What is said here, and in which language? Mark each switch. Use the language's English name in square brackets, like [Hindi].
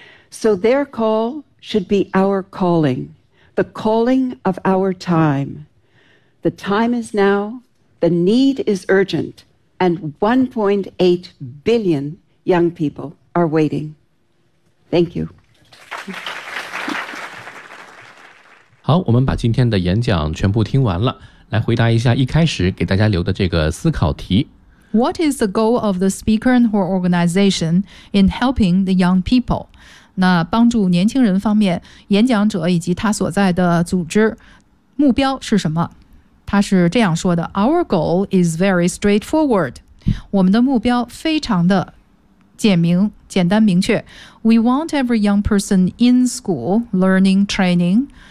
[English] So their call should be our calling, the calling of our time. The time is now, the need is urgent, and 1.8 billion young people are waiting. Thank you. [Chinese] 好，我们把今天的演讲全部听完了，来回答一下一开始给大家留的这个思考题。 [English] What is the goal of the speaker and her organization in helping the young people? [Chinese] 那帮助年轻人方面，演讲者以及他所在的组织目标是什么？他是这样说的 [English] ,Our goal is very straightforward. [Chinese] 我们的目标非常的简明，简单明确。 [English] We want every young person in school learning training.